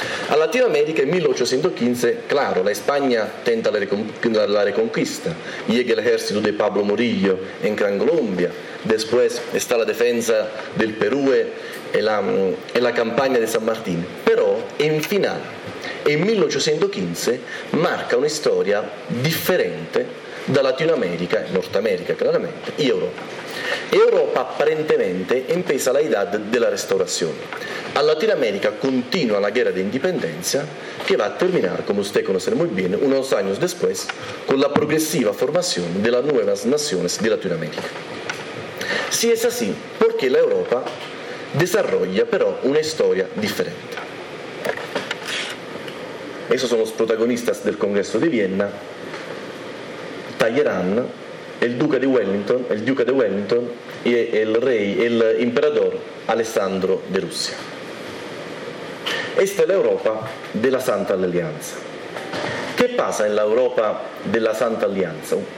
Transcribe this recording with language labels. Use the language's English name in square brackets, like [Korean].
[Spanish] A Latinoamérica en 1815, claro, la España tenta la reconquista, llega el ejército de Pablo Morillo en Gran Colombia, después está la defensa del Perú y la campaña de San Martín, pero en final, en 1815, marca una historia differente da Latinoamérica, [Italian] Nordamerica chiaramente, e Europa. [Spanish] Europa apparentemente empieza la edad [Italian] della restaurazione. A Latinoamérica continua la guerra di indipendenza che va a terminare, [Spanish] come usted conoce [Italian] molto bene, [Spanish] unos años después, [Italian] con la progressiva formazione delle nuove nazioni di Latinoamérica. Si è così, perché l'Europa [Spanish] desarrolla [Italian] però una storia differente. [Spanish] Esos [Italian] sono i protagonisti del Congresso di Vienna. [Spanish] Talleyrand, el duque de Wellington, y el rey, el emperador Alessandro de Rusia. Esta es la Europa de la Santa Alianza. ¿Qué pasa en la Europa de la Santa Alianza?